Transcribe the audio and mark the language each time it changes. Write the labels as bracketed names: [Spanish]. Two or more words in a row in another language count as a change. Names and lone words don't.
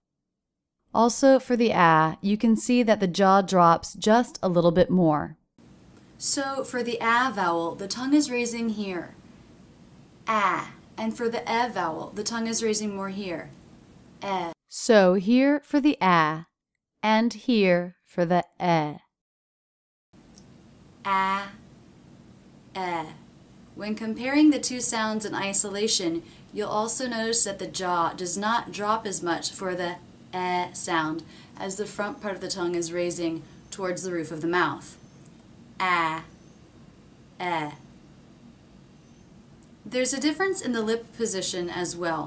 [English] Also, for the A, you can see that the jaw drops just a little bit more. So, for the A vowel, the tongue is raising here. A. And for the E vowel, the tongue is raising more here. E. So, here for the A, and here for the E. A. E. When comparing the two sounds in isolation, you'll also notice that the jaw does not drop as much for the E sound as the front part of the tongue is raising towards the roof of the mouth. A. E. There's a difference in the lip position as well.